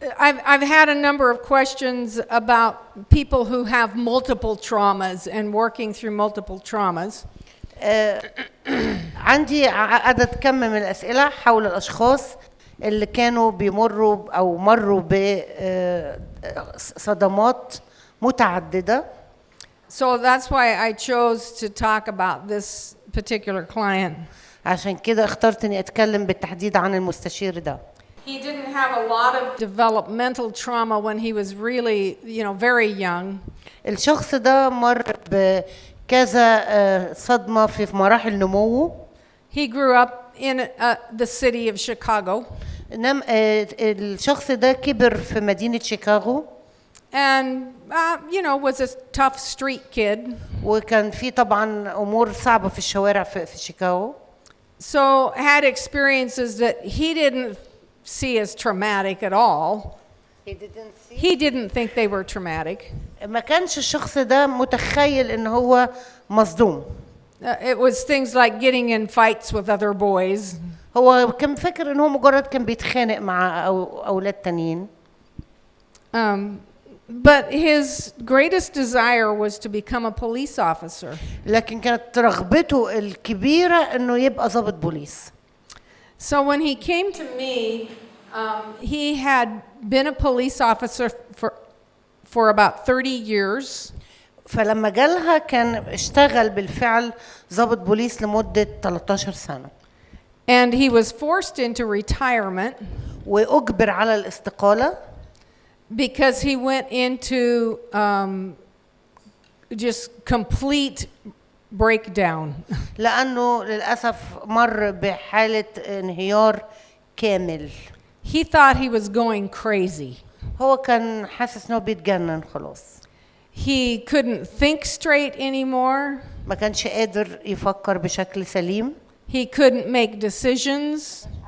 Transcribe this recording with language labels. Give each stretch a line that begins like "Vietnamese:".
English: I've had a number of questions about people who have multiple traumas and working through multiple traumas.
Arabic: عندي عدد كم من الأسئلة حول الأشخاص اللي كانوا بيمروا أو مروا بصدمات متعددة.
English: So that's why I chose to talk about this particular client.
Arabic: عشان كده اخترت إني أتكلم بالتحديد عن المستشير ده.
English: He didn't have a lot of developmental trauma when he was really, very young.
Arabic: الشخص ده مر بكذا صدمة في مراحل نموه.
English: He grew up in the city of Chicago.
Arabic: الشخص ده كبر في مدينة شيكاغو.
English: And, was a tough street kid.
Arabic: وكان في طبعا أمور صعبة في الشوارع في شيكاغو.
English: So had experiences that he didn't see as traumatic at all. He didn't think they were traumatic.
Arabic: ما كانش الشخص ده متخيل إن هو مصدوم.
English: It was things like getting in fights with other boys.
Arabic: هو كان فاكر إن هو مجرد كان بيتخانق مع أولاد تانيين.
English: But his greatest desire was to become a police officer.
Arabic: لكن كانت رغبته الكبيرة إنه يبقى ضابط بوليس.
English: So when he came to me, he had been a police officer for about 30 years.
Arabic: فلما جالها كان اشتغل بالفعل ضابط بوليس لمدة 13 سنة.
English: And he was forced into retirement.
Arabic: وأجبر على الاستقالة.
English: Because he went into just complete breakdown.
Arabic: لأنه للأسف مر بحالة انهيار كامل.
English: He thought he was going crazy.
Arabic: هو كان حاسس إنه بيتجنن خلاص.
English: He couldn't think straight anymore.
Arabic: ما كانش قادر يفكر بشكل سليم.
English: He couldn't make decisions.